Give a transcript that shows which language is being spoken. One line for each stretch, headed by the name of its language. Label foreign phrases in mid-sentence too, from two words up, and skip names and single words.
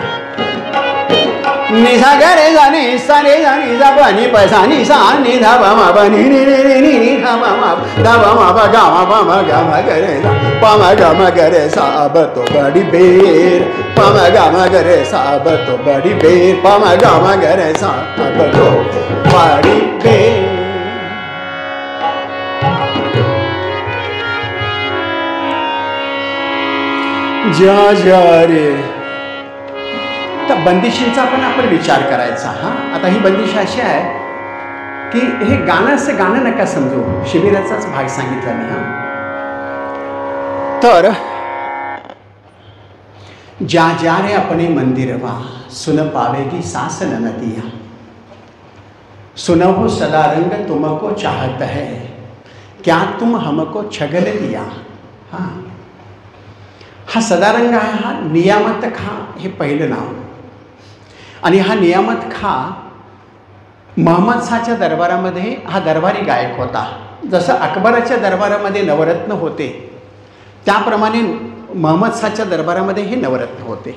Hindi: नि सा गरे धनी सरे धनी ध पानी प सानी सा नि ध पम प नी नी नी नी नी ध पम ध पम प गम पम गम गरे पम गम गरे सा अब तो बड़ी बेर पम गम गरे सा अब तो बड़ी बेर पम गम गरे सा अब तो बड़ी बेर जा जा रे
Marathi: तर बंदिशींचा पण आपण विचार करायचा हा. आता ही बंदिश अशी आहे की हे गाणं नका समजू, शिबिराचाच भाग सांगितला मी हा. तर
Hindi: जा जा रे अपने मंदिरवा सुन पावेगी सास नदिया, सुनो सदा रंग तुमको चाहत है क्या तुम हमको छगल दिया.
Marathi: हां, हा सदारंग हा नियामत खां हे पहिलं नाव. आणि हा नियामत खां महम्मद शाहच्या दरबारामध्ये हा दरबारी गायक होता. जसं अकबराच्या दरबारामध्ये नवरत्न होते त्याप्रमाणे महम्मद शाहच्या दरबारामध्ये हे नवरत्न होते.